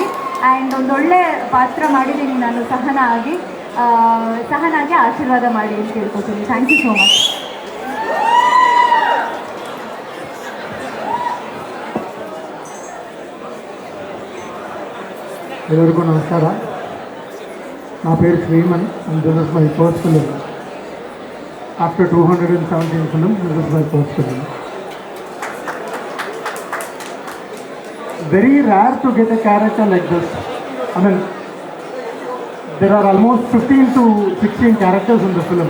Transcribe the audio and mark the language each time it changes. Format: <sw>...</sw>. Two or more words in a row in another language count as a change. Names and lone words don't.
<kn>ಆ್ಯಂಡ್ ಒಂದೊಳ್ಳೆ ಪಾತ್ರ ಮಾಡಿದ್ದೀನಿ ನಾನು ಸಹನಾಗಿ ಆಶೀರ್ವಾದ ಮಾಡಿ ಅಂತ ಕೇಳ್ಕೊತೀನಿ.</kn> <en>thank you so much.</en> <kn>ಎಲ್ಲರಿಗೂ ನಮಸ್ಕಾರ.</kn> <te>నా పేరు శ్రీమన్</te> <en>and this is my first film. After 217 films, this is my first film. Very rare to get a character like this. I mean, there are almost 15 to 16 characters in the film.</en>